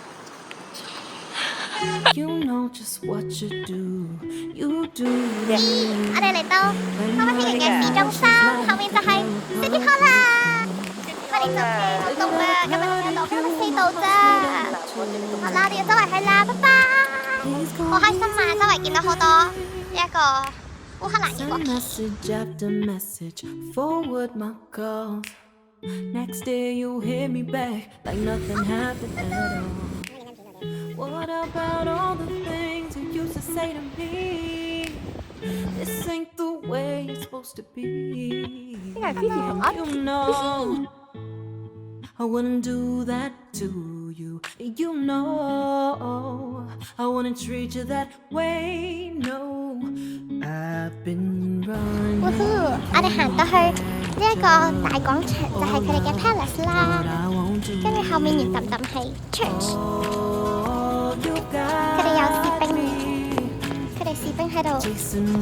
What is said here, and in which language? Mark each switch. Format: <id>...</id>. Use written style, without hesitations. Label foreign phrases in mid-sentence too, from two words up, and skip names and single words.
<yue>我哋嚟到哥本哈根嘅市中心，後面就係 City Hall 啦。我哋仲好凍啊，今日幾多度？今日4度咋。好啦，我哋要周圍去啦，拜拜。好開心啊，周圍見到好多呢一個烏克蘭嘅國旗。</yue> <en>Next day you'll hear me back like nothing happened at all. What about all the things you used to say to me? This ain't the way it's supposed to be. You know I wouldn't do that to you. You know I wouldn't treat you that way. No, I've been running.</en> <yue>我哋行到去呢一個大廣場，就係佢哋嘅 palace 啦。跟住後面圓揼揼係 church。佢哋有士兵，佢哋士兵喺度操緊。</yue>